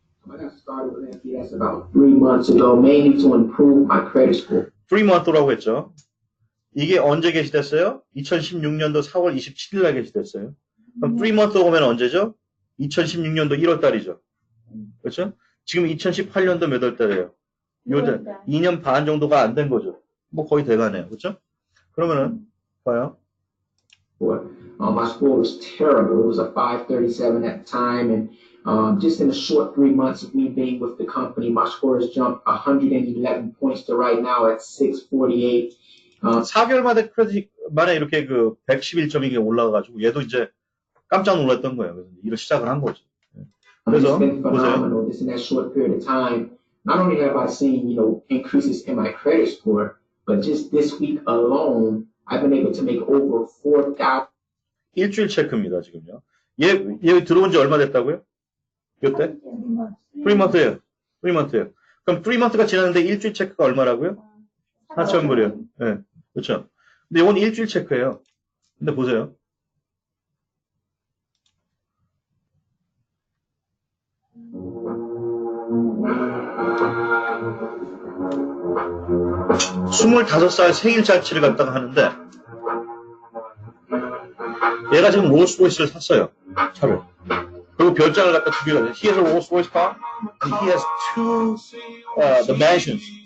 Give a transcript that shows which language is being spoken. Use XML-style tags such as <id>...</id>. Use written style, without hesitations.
<en>I got started with MPS about 3 months ago, mainly to improve my credit score.</en> <ko>3month라고 했죠. 이게 언제 게시됐어요? 2016년도 4월 27일 날 게시됐어요. 그럼 3month 오면 언제죠? 2016년도 1월 달이죠. 그렇죠? 지금 2018년도 몇 월 달이에요? 요즘 2년 반 정도가 안 된 거죠. 뭐 거의 돼가네요. 그렇죠? 그러면은 봐요.</ko> <en>My score was terrible. It was a 537 at the time, and just in a short 3 months of me being with the company, my score has jumped 111 points to right now at 648.</en> <ko>4개월 만에 이렇게 그 111점이 올라가가지고 얘도 이제 깜짝 놀랐던 거예요. 그래서 일을 시작을 한 거죠. 그래서</ko> <en>It's been</en> <ko>보세요.</ko> <en>phenomenal just in that short period of time. Not only have I seen, increases in my credit score, but just this week alone, I've been able to make over 4,000.</en> <ko>일주일 체크입니다, 지금요. 얘 들어온 지 얼마 됐다고요? 몇 대? 3month예요. 3month예요. 그럼 3month가 지났는데 일주일 체크가 얼마라고요? 4,000불이요. 예. 그렇죠. 근데 이건 일주일 체크예요. 근데 보세요. (25살) 생일 잔치를 갖다가 하는데 얘가 지금 롤스로이스를 샀어요. 차를. 그리고 별장을 갖다 두 개가</ko> <en>He has a Rolls Royce car and he has two the mansions.</en>